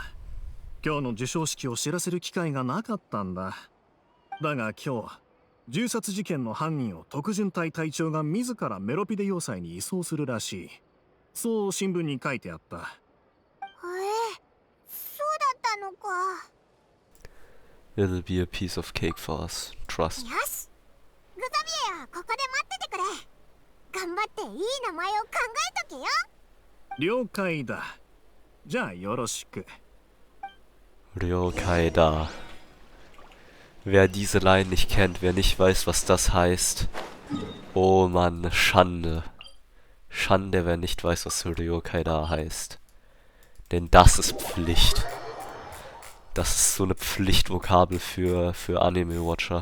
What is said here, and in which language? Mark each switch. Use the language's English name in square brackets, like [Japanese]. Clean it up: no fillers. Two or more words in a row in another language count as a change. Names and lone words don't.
[Japanese] 今日の授賞式を知らせる機会がなかったんだ。だが今日銃殺事件の犯人を特巡隊隊長が自らメロピデ要塞に移送するらしい。そう新聞に書いてあった。そうだったのか。 [English] It'll be a piece of cake for us. Trust. [Japanese] よし、グザビエはここで待っててくれ。頑張っていい名前を考えとけよ。了解だ。じゃあよろしく。了解だ. [German] Wer diese Line nicht kennt, wer nicht weiß, was das heißt. Oh Mann, Schande. Schande, wer nicht weiß, was [Japanese] 了解だ [German] heißt. Denn das ist Pflicht. Das ist so eine Pflichtvokabel für Anime-Watcher.